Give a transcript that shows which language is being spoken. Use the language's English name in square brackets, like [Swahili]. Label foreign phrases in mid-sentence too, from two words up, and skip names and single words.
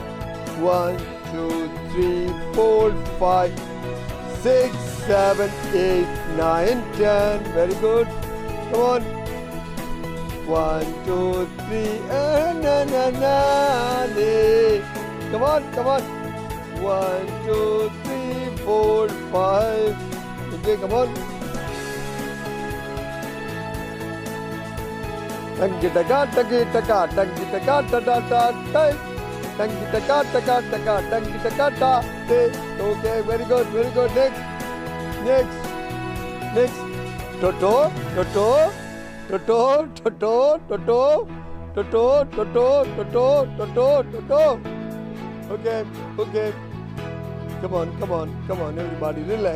[English] 1, 2, 3, 4, 5, 6, 7, 8, 9, 10. Very good. Come on. 1, 2, 3, na na na na. Come on, come on. 1, 2, 3, 4, 5. Okay, come on. Tangi taka taki taka tangi taka ta ta ta ta. Tangi taka taka taka tangi taka ta. Okay, very good, very good. Next, next, next. Toto, toto. Toto, toto, toto, toto, toto, toto, toto, toto. Okay, okay. Come on, come on, come on, everybody, relax.